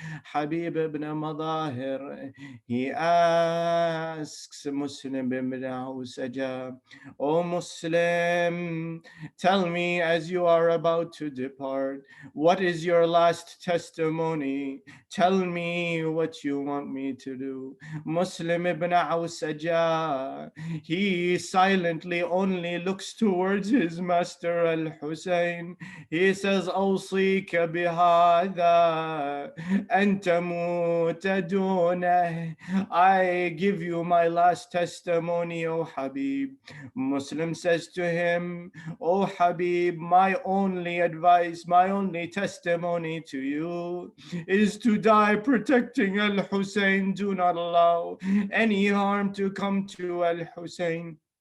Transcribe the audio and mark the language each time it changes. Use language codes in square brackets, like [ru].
[en] Habib ibn Madahir, he asks Muslim ibn Awsaja, O Muslim, tell me as you are about to depart, what is your last testimony? Tell me what you want me to do. Muslim ibn Awsaja, he silently only looks towards his master al-Hussein. He says, [ar] أوصيك بهذا أن تموت دونه. [en] I give you my last testimony, O Habib. Muslim says to him, O Habib, my only advice, my only testimony to you is to die protecting al-Hussein. Do not allow any harm to come to al-Hussein.